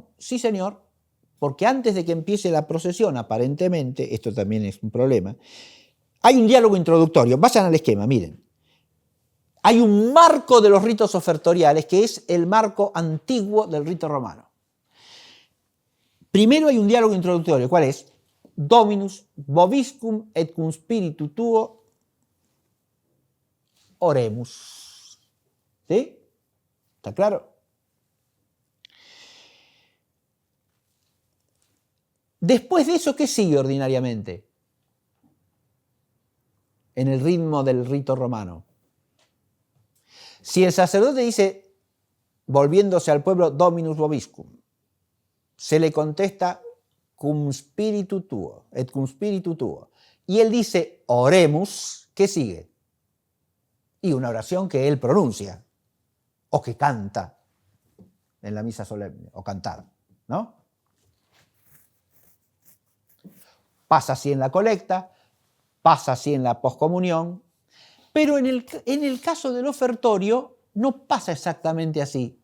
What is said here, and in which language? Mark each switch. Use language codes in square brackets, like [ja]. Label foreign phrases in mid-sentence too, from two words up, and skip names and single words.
[es] Sí, señor, porque antes de que empiece la procesión, aparentemente, esto también es un problema, hay un diálogo introductorio. Vayan al esquema, miren. Hay un marco de los ritos ofertoriales que es el marco antiguo del rito romano. Primero hay un diálogo introductorio. ¿Cuál es? [la] Dominus vobiscum et cum spiritu tuo oremus. [es] ¿Sí? ¿Está claro? Después de eso, ¿qué sigue ordinariamente en el ritmo del rito romano? Si el sacerdote dice, volviéndose al pueblo, [la] Dominus vobiscum, [es] se le contesta [la] cum spiritu tuo, et cum spiritu tuo. [es] Y él dice, oremus, ¿qué sigue? Y una oración que él pronuncia, o que canta en la misa solemne, o cantada, ¿no? Pasa así en la colecta, pasa así en la poscomunión, pero en el caso del ofertorio no pasa exactamente así.